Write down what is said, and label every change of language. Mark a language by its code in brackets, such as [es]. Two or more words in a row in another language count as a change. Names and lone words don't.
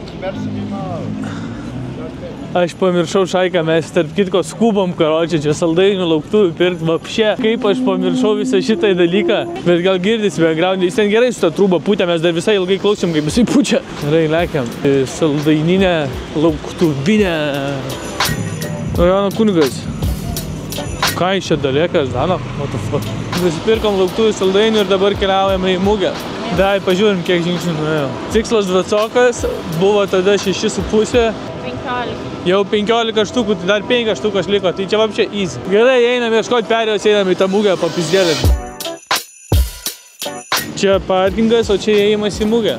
[lt] Aš pamiršau šaiką, mes tarp kitko skubom, karočią, čia saldainių lauktuvių pirkt, vapšė. Kaip aš pamiršau visą šitą dalyką, bet gal girdis background, jis ten gerai su tą trūbą pūtė, mes dar visai ilgai klausėm, kaip jisai pučia. Gerai, lekiam. Saldaininę lauktuvinę. Jono kunigas. Ką iš čia dalėkas, [en] Dano? What the fuck? [lt] Nusipirkom lauktuvių saldainių ir dabar keliaujame į mugę. Dai, pažiūrim, kiek žingsnių nuėjo. Tikslas 20, buvo tada 6,5. 15. Jau 15 štukų, tai dar 5 štukas liko, tai čia vapšė easy. Gerai, einam ieškoti perėjos, einam į tą mugę papizdėlį. Čia parkingas, o čia įėjimas į mugę.